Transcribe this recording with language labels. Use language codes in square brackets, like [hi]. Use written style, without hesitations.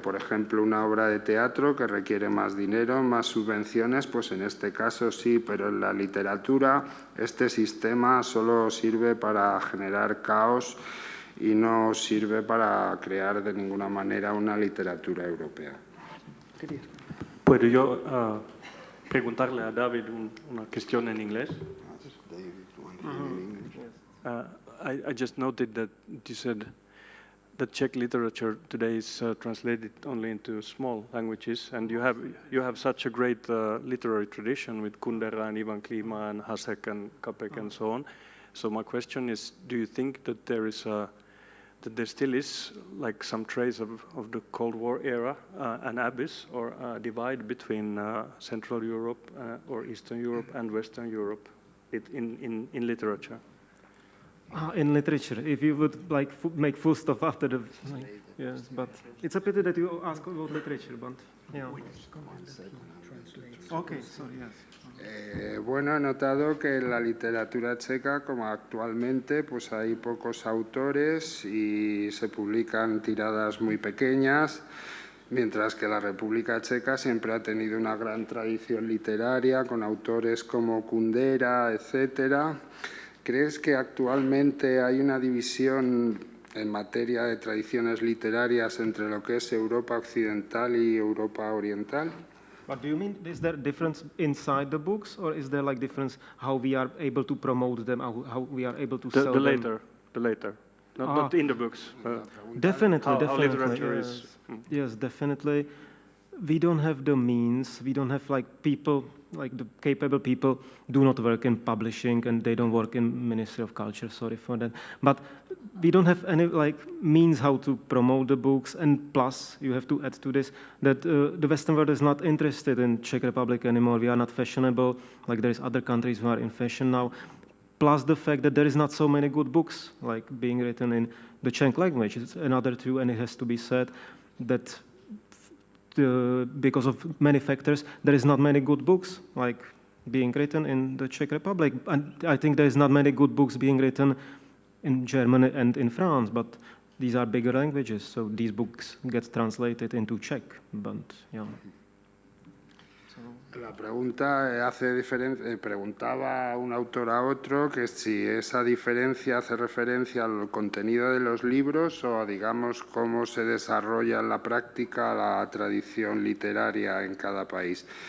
[es] Por ejemplo, una obra de teatro que requiere más dinero, más subvenciones, pues en este caso sí, pero en la literatura este sistema solo sirve para generar caos y no sirve para crear de ninguna manera una literatura europea. ¿Puedo yo preguntarle a David una cuestión en inglés? [en] I just noted that you said that Czech literature today is translated only into small languages, and you have such a great literary tradition with Kundera and Ivan Klima and Hasek and Kapek and so on. So my question is, do you think that there still is like some trace of the Cold War era, an abyss or a divide between Central Europe or Eastern Europe and Western Europe in literature? In literature, if you would like make full stop after the... yes, but it's a pity that you ask about literature, but yeah. Okay, sorry, yes. [es] Bueno, he notado que en la literatura checa, como actualmente, pues hay pocos autores y se publican tiradas muy pequeñas, mientras que la República Checa siempre ha tenido una gran tradición literaria con autores como Kundera, etcétera. ¿Crees que actualmente hay una división en materia de tradiciones literarias entre lo que es Europa Occidental y Europa Oriental? [en] But do you mean, is there difference inside the books, or is there like difference how we are able to promote them, how we are able to sell them? The later. Not in the books. Definitely, how definitely. literature yes. is. Yes, definitely. we don't have the means, we don't have like people, like the capable people do not work in publishing and they don't work in Ministry of Culture, sorry for that. But we don't have any like means how to promote the books, and plus you have to add to this that the Western world is not interested in Czech Republic anymore. We are not fashionable, like there's other countries who are in fashion now. Plus the fact that there is not so many good books like being written in the Czech language. It's another true, and it has to be said that because of many factors, there is not many good books like being written in the Czech Republic. And I think there is not many good books being written in Germany and in France, but these are bigger languages, so these books get translated into Czech. But yeah. [es] La pregunta preguntaba un autor a otro que si esa diferencia hace referencia al contenido de los libros o, digamos, cómo se desarrolla en la práctica la tradición literaria en cada país.